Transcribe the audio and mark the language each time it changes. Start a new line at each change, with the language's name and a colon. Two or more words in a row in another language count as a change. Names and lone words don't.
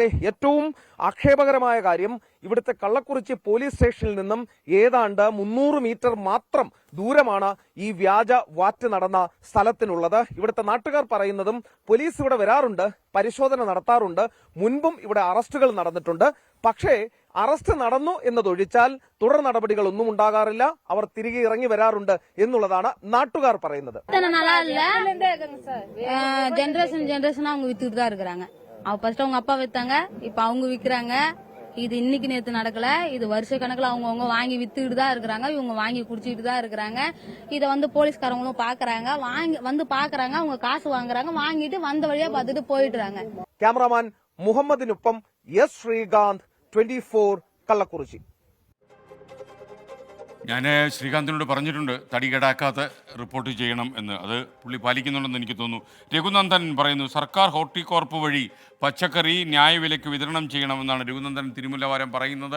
Malayalam: ഏറ്റവും ആക്ഷേപകരമായ കാര്യം, ഇവിടുത്തെ കള്ളക്കുറിച്ചി പോലീസ് സ്റ്റേഷനിൽ നിന്നും ഏതാണ്ട് 300 മീറ്റർ മാത്രം ദൂരമാണ് ഈ വ്യാജ വാറ്റ് നടന്ന സ്ഥലത്തിനുള്ളത്. ഇവിടുത്തെ നാട്ടുകാർ പറയുന്നതും പോലീസ് ഇവിടെ വരാറുണ്ട്, പരിശോധന നടത്താറുണ്ട്, മുൻപും ഇവിടെ അറസ്റ്റുകൾ നടന്നിട്ടുണ്ട്. പക്ഷേ അറസ്റ്റ് നടന്നു എന്നതൊഴിച്ചാൽ തുടർ നടപടികളൊന്നും ഉണ്ടാകാറില്ല. അവർ തിരികെ ഇറങ്ങി വരാറുണ്ട് എന്നുള്ളതാണ് നാട്ടുകാർ പറയുന്നത്.
Tamil: ஜெனரேஷனா அவங்க வித்துட்டு தான் இருக்காங்க. ஃபர்ஸ்ட் அவங்க அப்பா வித்தாங்க, இப்ப அவங்க விக்கிறாங்க. இது இன்னைக்கு நேத்து நடக்கல, இது வருஷ கணக்குல அவங்க வாங்கி வித்துக்கிட்டு தான் இருக்கிறாங்க. இவங்க வாங்கி குடிச்சிட்டு தான் இருக்கிறாங்க. இத போலீஸ்காரங்களும் பாக்குறாங்க, வந்து பாக்குறாங்க, அவங்க காசு வாங்குறாங்க, வாங்கிட்டு வந்த வழியா பார்த்துட்டு போயிடுறாங்க.
Malayalam: ക്യാമറാമാൻ മുഹമ്മദിനൊപ്പം എസ് ശ്രീകാന്ത്, 24 കള്ളക്കുറിച്ചി. ഞാൻ ശ്രീകാന്തിനോട് പറഞ്ഞിട്ടുണ്ട് തടി കേടാക്കാത്ത റിപ്പോർട്ട് ചെയ്യണം എന്ന്. അത് പുള്ളി പാലിക്കുന്നുണ്ടെന്ന് എനിക്ക് തോന്നുന്നു. രഘുനന്ദൻ പറയുന്നു, സർക്കാർ ഹോർട്ടികോർപ്പ് വഴി പച്ചക്കറി ന്യായവിലയ്ക്ക് വിതരണം ചെയ്യണമെന്നാണ് രഘുനന്ദൻ തിരുമുല്ലവാരം പറയുന്നത്.